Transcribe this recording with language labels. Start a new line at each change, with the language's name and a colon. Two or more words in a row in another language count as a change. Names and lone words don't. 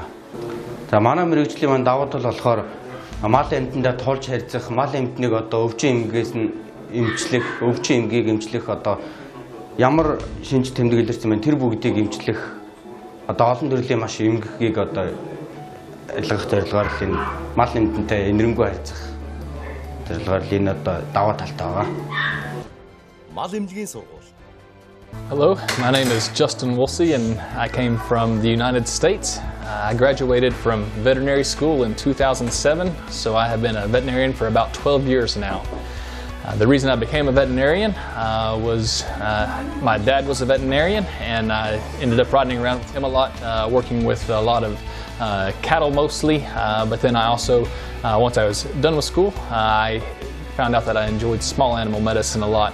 Mongolian: За манай мэргэжлийн маань давуу тал болохоор мал амтандаа тулж харьцах, мал амтныг одоо өвчин эмгээс нь эмчлэх, өвчин эмгийг эмчлэх одоо ямар шинж тэмдэг илэрсэн байна. Тэр бүгдийг эмчлэх одоо олон төрлийн маш эмгэгийг одоо ойлгох зорилгоор л энэ мал амтантай энэрэнгүй харьцах зорилгоор л энэ одоо даваа талтай байгаа. Мал эмнэлгийн сургууль.
English: Hello, my name is Justin Woolsey and I came from the United States. I graduated from veterinary school in 2007, so I have been a veterinarian for about 12 years now. The reason I became a veterinarian was my dad was a veterinarian and I ended up riding around with him a lot, working with a lot of cattle mostly, but then I also, once I was done with school, I found out that I enjoyed small animal medicine a lot.